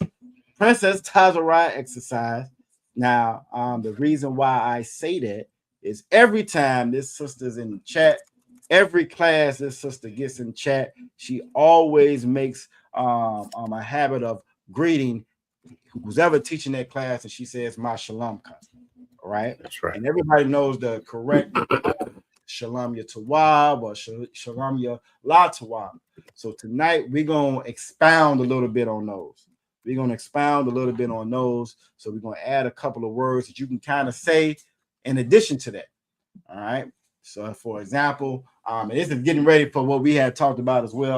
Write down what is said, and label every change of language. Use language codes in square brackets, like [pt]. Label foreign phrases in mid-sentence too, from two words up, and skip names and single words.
[en] Princess Tazarai exercise. Now, the reason why I say that is every time this sister's in the chat, every class this sister gets in chat, she always makes a habit of greeting who's ever teaching that class, and she says, "My shalom." All right, that's right. And everybody knows the correct [he] shalom ya tawab [en] or [he] shalom ya la tawab. [en] So tonight we're gonna expound a little bit on those. We're gonna expound a little bit on those. So we're gonna add a couple of words that you can kind of say in addition to that. All right. So, for example, and this is getting ready for what we had talked about as well.